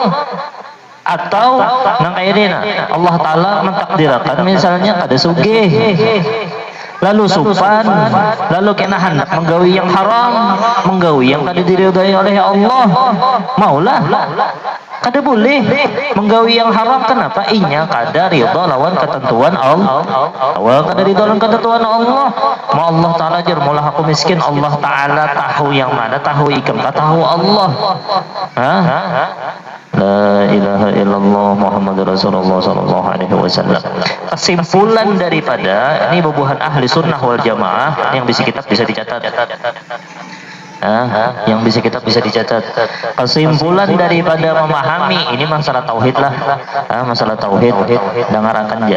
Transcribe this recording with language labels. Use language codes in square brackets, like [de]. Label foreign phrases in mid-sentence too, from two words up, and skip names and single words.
[bjn] Atau nang kaya ini Allah Ta'ala mentakdirkan misalnya kada sugih, lalu supan, lalu kena hendak menggawi yang haram, menggawi yang kada diridai oleh Allah, maulah kada boleh menggawi yang haram. Kenapa? Inya kada ridha lawan ketentuan Allah. Kada ridha lawan ketentuan Allah. Ma Allah Ta'ala jar mulah aku miskin, Allah Ta'ala tahu yang mana, tahu ikam tahu Allah. [ar] لا إله إلا الله محمد رسول الله صلى الله عليه وسلم. [bjn] Kesimpulan daripada ini bubuhan [ar] أهل السنة والجماعة [bjn] yang bisi kitab bisa dicatat. Yang bisa kita bisa dicatat. Kesimpulan daripada memahami ini masalah tauhid lah, masalah tauhid dengarkan aja.